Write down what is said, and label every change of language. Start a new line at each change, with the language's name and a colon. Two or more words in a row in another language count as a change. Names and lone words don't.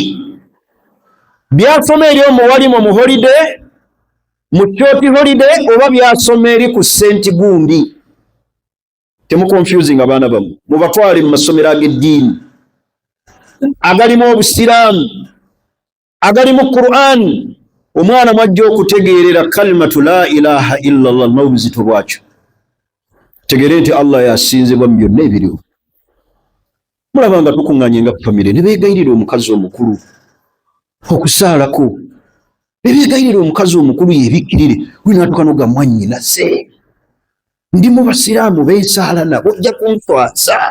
Ganda: Byasoma eri omuwalimu mu holiday, mu
English: short holiday,
Ganda: oba byasoma eri ku St. Gundi? Temukonfuzinga abaana bammwe, mubatwale mu masomero ag'eddiini agalimu Obusiraamu, agalimu Qur'an. Omwana mwajja okutegeerera
Arabic: كلمة لا إله إلا الله
Ganda: n'obuzito bwakyo, tegere nti Allah yasinzibwa mu byonna ebiriwo. Mulaba nga tukuŋŋaanye nga famire ne beegayirira omukazi omukulu okusaalako, ne beegayirira omukazi omukulu yebikkirire. Wina tukanoga mwannyinaze, ndi mu Basiraamu beesaala nabo, ojja kunswasa.